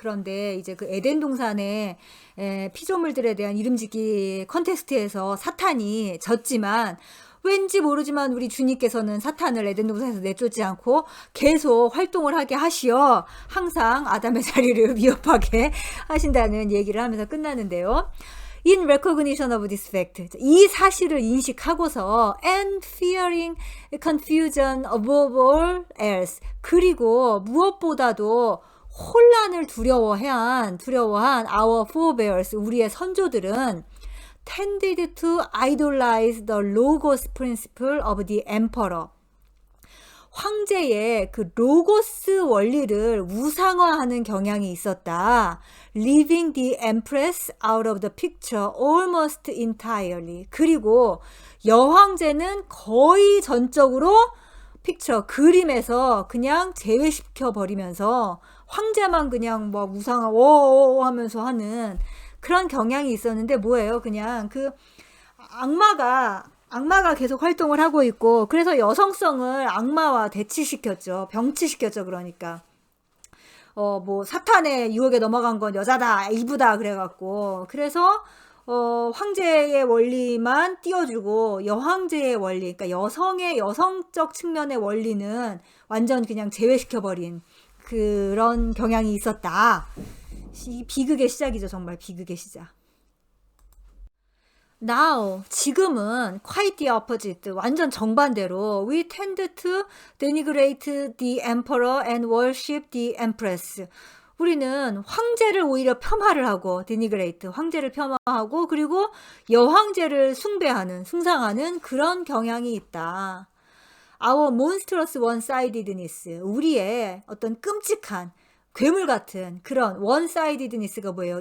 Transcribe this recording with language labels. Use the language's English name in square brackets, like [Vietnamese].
[Korean] 그런데 이제 그 에덴 동산의 피조물들에 대한 이름짓기 컨테스트에서 사탄이 졌지만 왠지 모르지만 우리 주님께서는 사탄을 에덴 동산에서 내쫓지 않고 계속 활동을 하게 하시어 항상 아담의 자리를 위협하게 하신다는 얘기를 하면서 끝나는데요. [English] In recognition of this fact, [Korean] 이 사실을 인식하고서 [English] and fearing confusion above all else, [Korean] 그리고 무엇보다도 혼란을 두려워한 [English] our forebears, [Korean] 우리의 선조들은 [English] tended to idolize the logos principle of the emperor, [Korean] 황제의 그 로고스 원리를 우상화하는 경향이 있었다. [English] Leaving the empress out of the picture almost entirely. [Korean] 그리고 여황제는 거의 전적으로 픽처, 그림에서 그냥 제외시켜 버리면서 황제만 그냥 뭐 우상화 오 하면서 하는 그런 경향이 있었는데 뭐예요? 그냥 그 악마가 계속 활동을 하고 있고, 그래서 여성성을 악마와 대치시켰죠. 병치시켰죠. 그러니까 뭐 사탄의 유혹에 넘어간 건 여자다, 이브다 그래갖고, 그래서 황제의 원리만 띄워주고 여황제의 원리, 그러니까 여성의 여성적 측면의 원리는 완전 그냥 제외시켜버린 그런 경향이 있었다. 비극의 시작이죠. 정말 비극의 시작. [English] Now, [Korean] 지금은 [English] quite the opposite, [Korean] 완전 정반대로 [English] we tend to denigrate the emperor and worship the empress. [Korean] 우리는 황제를 오히려 폄하를 하고 denigrate, 황제를 폄하하고 그리고 여황제를 숭상하는 그런 경향이 있다. [English] Our monstrous one-sidedness, [Korean] 우리의 어떤 끔찍한 괴물 같은 그런 원사이디드니스가 뭐예요?